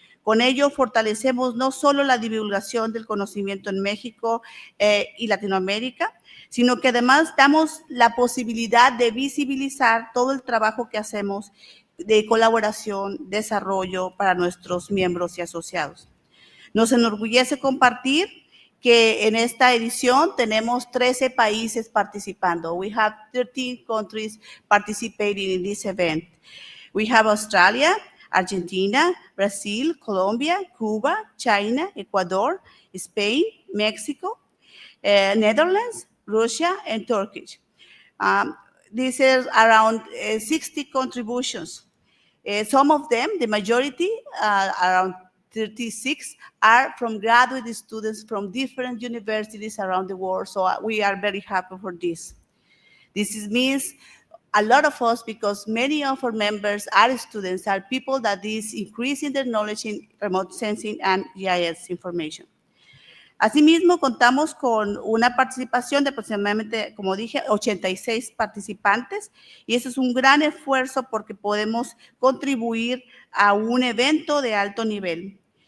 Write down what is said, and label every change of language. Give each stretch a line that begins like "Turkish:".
Spanish: Con ello fortalecemos no solo la divulgación del conocimiento en México y Latinoamérica, sino que además damos la posibilidad de visibilizar todo el trabajo que hacemos de colaboración, desarrollo para nuestros miembros y asociados. Nos enorgullece compartir que en esta edición tenemos 13 países participando.
English: We have 13 countries participating in this event. We have Australia, Argentina, Brazil, Colombia, Cuba, China, Ecuador, Spain, Mexico, Netherlands, Russia, and Turkey. These are around 60 contributions. Some of them, the majority, around 36, are from graduate students from different universities around the world. So we are very happy for this. This means a lot of us, because many of our members are students, are people that is increasing their knowledge in remote sensing and GIS information.
Spanish: Asimismo, contamos con una participación de aproximadamente, como dije, 86 participantes, y eso es un gran esfuerzo porque podemos contribuir a un evento de alto nivel.